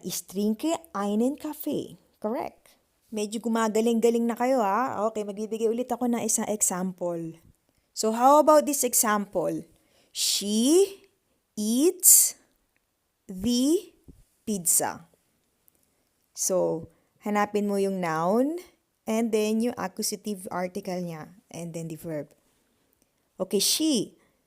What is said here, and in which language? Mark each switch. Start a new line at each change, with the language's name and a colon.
German: Ich trinke einen Kaffee.
Filipino: Correct. Medyo gumagaling-galing na kayo ha. Okay, magbibigay ulit ako ng isang example.
English: So, how about this example? She eats the pizza.
Filipino: So, hanapin mo yung noun and then yung accusative article niya
English: and then the verb.
Filipino: Okay, she.